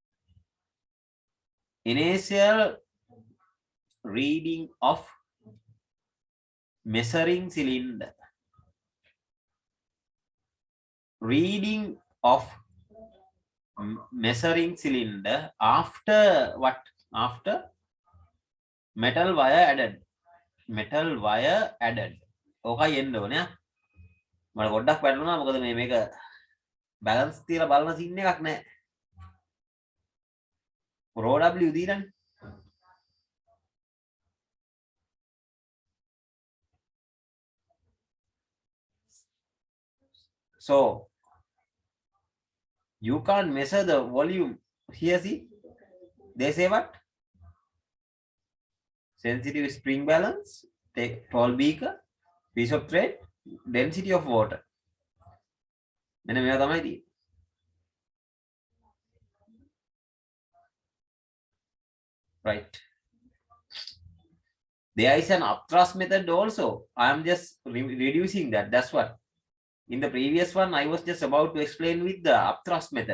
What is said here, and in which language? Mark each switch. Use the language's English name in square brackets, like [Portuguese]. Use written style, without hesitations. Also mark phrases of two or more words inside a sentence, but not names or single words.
[English] Initial reading of measuring cylinder. Reading of measuring cylinder after what? After metal wire added. Metal wire added. Okay, end ඕනේ. [Sinhala] මට පොඩ්ඩක් වැටුණා මොකද මේක බැලන්ස් තියලා බලන සීන් එකක් නෑ. රෝ W දීලානේ. [English] So you can't measure the volume here. See, they say what? Sensitive spring balance, take tall beaker, piece of thread, density of water. [Sinhala] මෙන්න මේවා තමයි තියෙන්නේ. [English] Right. There is an upthrust method also. I am just reducing that. That's what. In the previous one, I was just about to explain with the upthrust method.